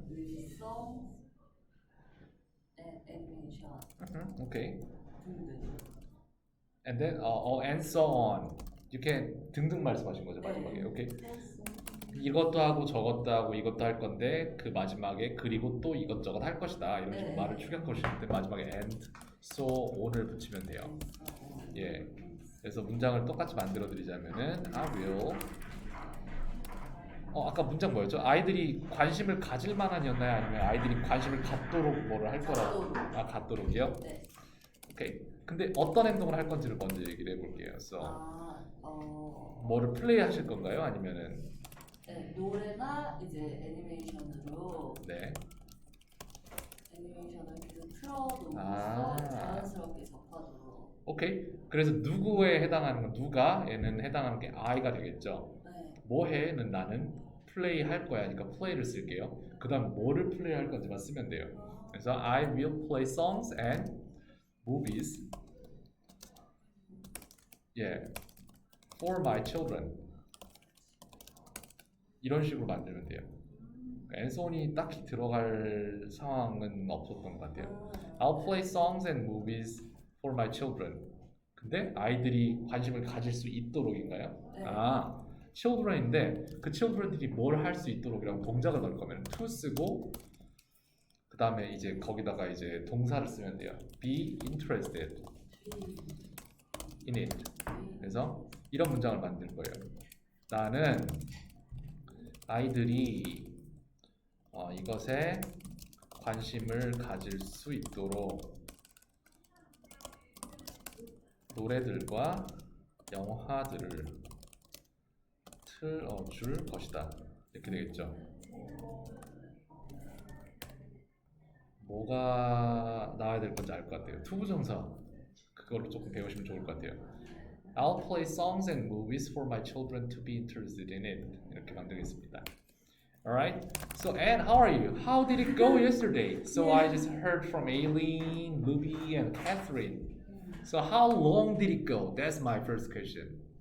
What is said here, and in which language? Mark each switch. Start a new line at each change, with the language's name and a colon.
English: with songs and animation. Mm-hmm. Okay.
Korean: 등등.
English: And then and so on. You can
Korean: 등등 말씀하신 거죠 마지막에.
English: Okay.
Korean: 이것도 하고 저것도 하고 이것도 할 건데 그 마지막에 그리고 또 이것저것 할 것이다 이런 식으로 네. 말을 축약하실 때 마지막에
English: and, so, on
Korean: 을 붙이면 돼요. 예. 그래서 문장을 똑같이 만들어 드리자면은
English: I will.
Korean: 아까 문장 뭐였죠? 아이들이 관심을 가질 만한이었나요? 아니면 아이들이 관심을 갖도록 뭐를 할 거라고? 갖도록이요? 네. 오케이. 근데 어떤 행동을 할 건지를 먼저 얘기를 해볼게요.
English: So,
Korean: 아, 뭐를 플레이 하실 건가요? 아니면은 네, 노래나 이제 애니메이션으로 네. 애니메이션을 계속 틀어놓으면서 아. 자연스럽게 접하도록. 오케이. 그래서 누구에 해당하는 건 누가에는 해당하는 게 I가 되겠죠. 네. 뭐해는 나는 플레이 할 거야. 그러니까 플레이를 쓸게요. 그다음 뭐를 플레이 할 건지만 쓰면 돼요. 그래서
English: I will play songs and movies. Yeah. For my children.
Korean: 이런 식으로 만들면 돼요. 앤손이 딱히 들어갈 상황은 없었던 것 같아요.
English: I'll play songs and movies for my children.
Korean: 근데 아이들이 관심을 가질 수 있도록인가요? 네. children인데 그 children들이 뭘 할 수 있도록이라고 동작을 넣을 거면 to 쓰고 그 다음에 이제 거기다가 이제 동사를 쓰면 돼요.
English: Be interested in it.
Korean: 그래서 이런 문장을 만들 거예요. 나는 아이들이 이것에 관심을 가질 수 있도록 노래들과 영화들을 틀어줄 것이다. 이렇게 되겠죠. 뭐가 나와야 될 건지 알 것 같아요. 투부정사 그걸로 조금 배우시면 좋을 것 같아요.
English: I'll play songs and movies for my children to be interested in it.
Korean: 이렇게 만들겠습니다.
English: Alright. So Anne, how are you? How did it go yesterday? So I just heard from Aileen, Ruby, and Catherine. So how long did it go? That's my first question.